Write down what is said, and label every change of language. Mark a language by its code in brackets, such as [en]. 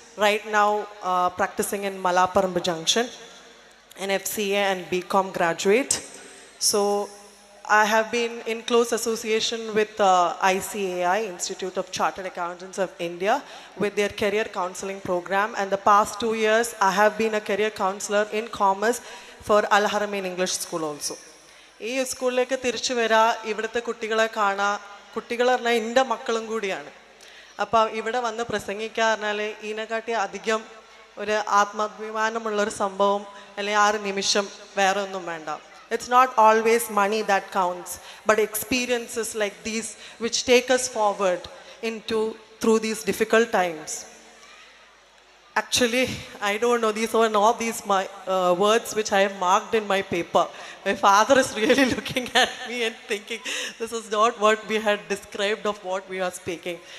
[en] Right now practicing in Malappuram Junction, an FCA and BCom graduate. So I have been in close association with ICAI, Institute of Chartered Accountants of India, with their career counseling program. And the past 2 years, I have been a career counselor in commerce for Al Haramain English School also. [ml] ഈ സ്കൂളിലേക്ക് തിരിച്ചു വരാ, ഇവിടുത്തെ കുട്ടികളെ കാണാ, കുട്ടികൾ പറഞ്ഞാൽ എൻ്റെ മക്കളും കൂടിയാണ്. അപ്പോൾ ഇവിടെ വന്ന് പ്രസംഗിക്കുക പറഞ്ഞാൽ ഇതിനെക്കാട്ടി അധികം ഒരു ആത്മാഭിമാനമുള്ളൊരു സംഭവം അല്ലെങ്കിൽ ആ ഒരു നിമിഷം വേറെ ഒന്നും വേണ്ട. [en] It's not always money that counts, but experiences like these which take us forward through these difficult times. Actually, I don't know, these were not these my words which I have marked in my paper. My father is really looking at me and thinking, this is not what we had described of what we are speaking.